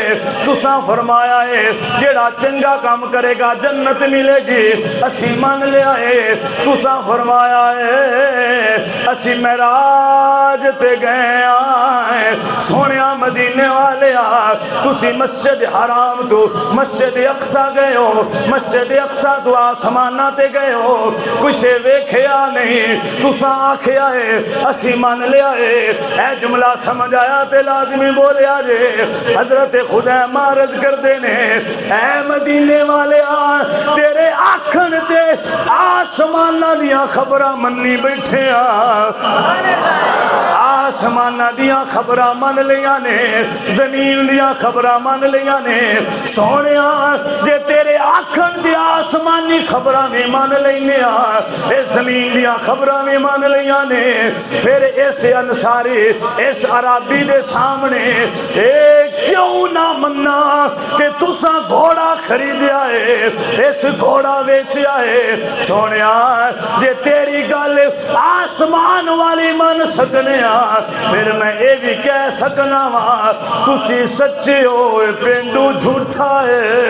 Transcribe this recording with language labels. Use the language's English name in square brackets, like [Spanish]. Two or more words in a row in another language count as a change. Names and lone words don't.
[Punjabi] تسا فرمایا ہے جیڑا چنگا کام کرے گا جنت ملے گی اسی من لے آئے تسا فرمایا ہے اسی معراج تے گئے آئے سونیا مدینے والے تسی مسجد حرام تو مسجد اقصی گئے ہو مسجد اقصی تو آسمانہ تے گئے ہو کچھ ویکھیا نہیں تسا آکھیا ہے اسی مان لیا ہے اے جملہ سمجھ آیا تے لازمی بولیا جے حضرت خزیمہ عرض کر دینے اے مدینے والے تیرے آکھن تے آسمانہ دیا خبرہ مننی بیٹھے آسمانہ دیا خبرہ من لیا نے زمین دیا خبرہ من لیا نے سونیا جے تیرے آکھن دیا آسمانی خبرہ میں من لیا اس زمین دیا خبرہ میں من لیا نے پھر اس انصاری اس عربی دے سامنے کیوں نہ مننا کہ تسا گھوڑا خریدیا ہے اس گھوڑا بیچیا ہے سونیا جے تیری گل آسمان والی من سکنے پھر میں یہ بھی کہہ سکنا وا تسی سچے ہو پینڈو جھوٹا ہے